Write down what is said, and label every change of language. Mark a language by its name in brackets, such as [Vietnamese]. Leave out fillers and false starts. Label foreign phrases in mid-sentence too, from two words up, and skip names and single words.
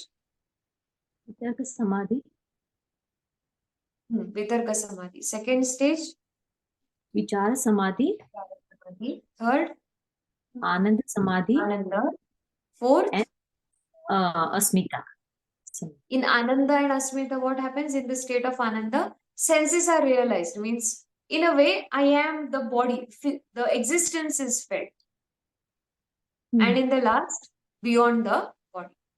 [Sanskrit] Vitarka Samadhi. Vitarka Samadhi. [English] Second stage? [Sanskrit] Vichara Samadhi. [English] Third? [Sanskrit] Ananda Samadhi. Ananda. [English] Fourth? And Asmita. In Ananda and Asmita, what happens in the state of Ananda? Senses are realized. Means, in a way, I am the body. The existence is felt. And in the last, beyond the body.